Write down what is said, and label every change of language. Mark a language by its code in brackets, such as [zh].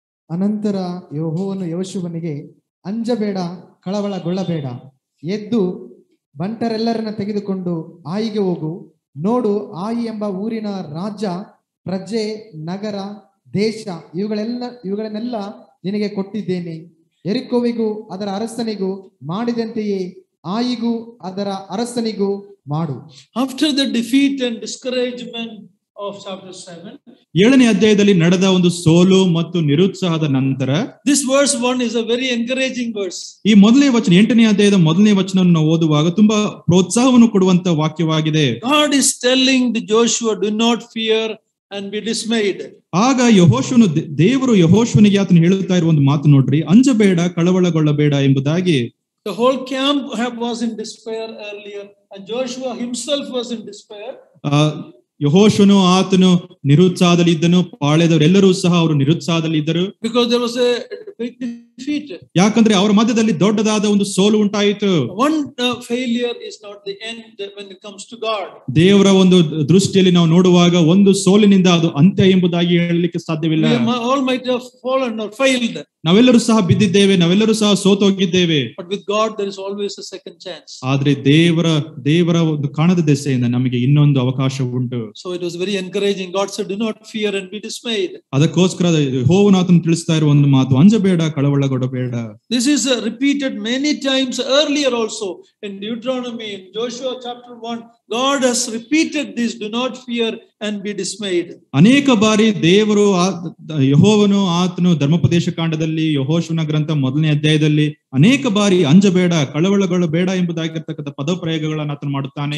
[kn] ಅನಂತರ ಯೆಹೋವನು ಯೆಹೋಶುವನಿಗೆ ಅಂಜಬೇಡ, ಕಳವಳಗೊಳ್ಳಬೇಡ, ಎದ್ದು ಬಂಟರೆಲ್ಲರನ್ನ ತೆಗೆದುಕೊಂಡು ಆಯಿಗೆ ಹೋಗು. ನೋಡು, ಆಯಿ ಎಂಬ ಊರಿನ ರಾಜ್ಯ, ಪ್ರಜೆ, ನಗರ, ದೇಶ ಇವುಗಳನ್ನೆಲ್ಲ ನಿನಗೆ ಕೊಟ್ಟಿದ್ದೇನೆ. ಯೆರಿಕೋವಿಗೂ ಅದರ ಅರಸನಿಗೂ ಮಾಡಿದಂತೆಯೇ ಆಯಿಗೂ ಅದರ ಅರಸನಿಗೂ ಮಾಡು. [en] After the defeat and discouragement of chapter 7, [kn] 7ನೇ ಅಧ್ಯಾಯದಲ್ಲಿ ನಡೆದ ಒಂದು ಸೋಲು ಮತ್ತು ನಿರುತ್ಸಾಹದ ನಂತರ, [en] this verse 1 is a very encouraging verse. [kn] ಈ ಮೊದಲನೇ ವಚನ 8ನೇ ಅಧ್ಯಾಯದ ಮೊದಲನೇ ವಚನವನ್ನು ನಾವು ಓದುವಾಗ ತುಂಬಾ ಪ್ರೋತ್ಸಾಹವನ್ನು ಕೊಡುವಂತ ವಾಕ್ಯವಾಗಿದೆ. [en] God is telling the Joshua, do not fear and be dismayed. [kn] ಆಗ ದೇವರು ಯೆಹೋಶುವನಿಗೆ ಆತನು ಹೇಳುತ್ತಾ ಇರುವ ಒಂದು ಮಾತು ನೋಡ್ರಿ, ಅಂಜಬೇಡ, ಕಳವಳಗೊಳ್ಳಬೇಡ ಎಂಬುದಾಗಿ. [en] The whole camp was in despair earlier, and Joshua himself was in despair. [kn] ಯೆಹೋಶುವನು ಆತನು ನಿರುತ್ಸಾಹದಲ್ಲಿ ಇದ್ದನು, ಪಾಳೆಯದವರೆಲ್ಲರೂ ಸಹ ಅವರು ನಿರುತ್ಸಾಹದಲ್ಲಿ ಇದ್ದರು. [en] Because there was a big defeat. [kn] ಯಾಕಂದ್ರೆ ಅವರ ಮಧ್ಯದಲ್ಲಿ ದೊಡ್ಡದಾದ ಒಂದು ಸೋಲು ಉಂಟಾಯಿತು. [en] One failure is not the end when it comes to God. [kn] ದೇವರ ಒಂದು ದೃಷ್ಟಿಯಲ್ಲಿ ನಾವು ನೋಡುವಾಗ ಒಂದು ಸೋಲಿನಿಂದ ಅದು ಅಂತ್ಯ ಎಂಬುದಾಗಿ ಹೇಳಲಿಕ್ಕೆ ಸಾಧ್ಯವಿಲ್ಲ. [en] All might have fallen or failed. [kn] ನಾವೆಲ್ಲರೂ ಸಹ ಬಿದ್ದಿದ್ದೇವೆ, ನಾವೆಲ್ಲರೂ ಸಹ ಸೋತೋಗಿದ್ದೇವೆ. [en] But with God there is always a second chance. [kn] ಆದ್ರೆ ದೇವರ ಒಂದು ಕಾಣದ ದೆಸೆಯಿಂದ ನಮಗೆ ಇನ್ನೊಂದು ಅವಕಾಶ ಉಂಟು. [en] So it was very encouraging. God said, do not fear and be dismayed. [kn] ಅದಕ್ಕೋಸ್ಕರ ಯೆಹೋವನಾತನು ತಿಳಿಸ್ತಾ ಇರುವ ಒಂದು ಮಾತು, ಅಂಜಬೇಡ, ಕಳವಳಗೊಳ್ಳಬೇಡ. [en] This is repeated many times earlier also in Deuteronomy, in Joshua chapter 1. God has repeated this, do not fear and be dismayed. [kn] ಅನೇಕ ಬಾರಿ ದೇವರು ಯೆಹೋವನು ಆತನು ಧರ್ಮೋಪದೇಶ ಕಾಂಡದಲ್ಲಿ, ಯೆಹೋಶುವನ ಗ್ರಂಥ 1ನೇ ಅಧ್ಯಾಯದಲ್ಲಿ ಅನೇಕ ಬಾರಿ ಅಂಜಬೇಡ, ಕಳವಳಗೊಳ್ಳಬೇಡ ಎಂಬುದಾಗಿರ್ತಕ್ಕಂಥ ಪದಪ್ರಯೋಗಗಳನ್ನು ಆತನು ಮಾಡುತ್ತಾನೆ.